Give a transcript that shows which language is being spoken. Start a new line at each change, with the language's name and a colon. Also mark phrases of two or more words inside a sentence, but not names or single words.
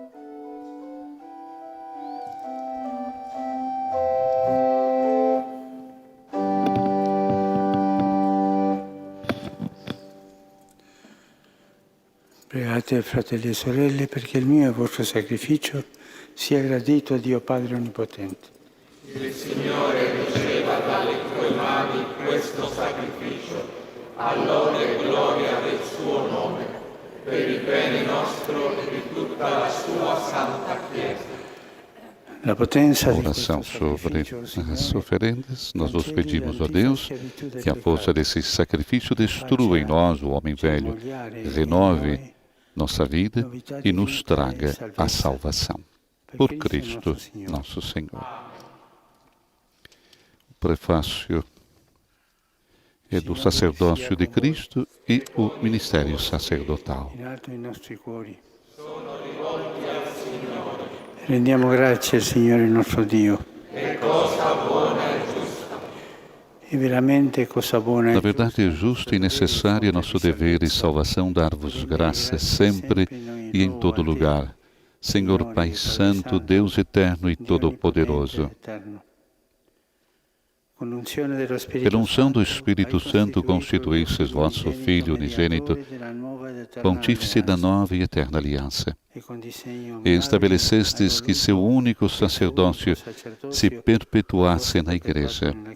Italian: Pregate, fratelli e sorelle, perché il mio e il vostro sacrificio sia gradito a Dio Padre Onnipotente. Il Signore riceva dalle tue mani questo sacrificio, all'onore e gloria del suo nome, per il bene nostro e di tutta la sua santa Chiesa. La potenza di
Portuguese: Oração
Italian: questo
Portuguese: sobre
Italian: sacrificio,
Portuguese: as
Italian: Signore,
Portuguese: oferendas, nós vos pedimos, ó Deus, que a força desse sacrifício destrua em nós o homem velho, renove nossa vida e nos traga a salvação. Por Cristo nosso Senhor. O prefácio é do sacerdócio de Cristo e o ministério sacerdotal.
Italian: in alto i nostri cuori. Rendiamo grazie al Signore nostro Dio. È cosa buona e giusta. E veramente cosa buona
Portuguese: Na e verdade, é justo e necessário é nosso dever e salvação dar-vos graças sempre e em todo lugar, Senhor Pai Santo, Deus eterno e todo-poderoso. Pela unção do Espírito Santo, constituísseis vosso Filho unigênito, pontífice da nova e eterna aliança, e estabelecestes que seu único sacerdócio se perpetuasse na Igreja.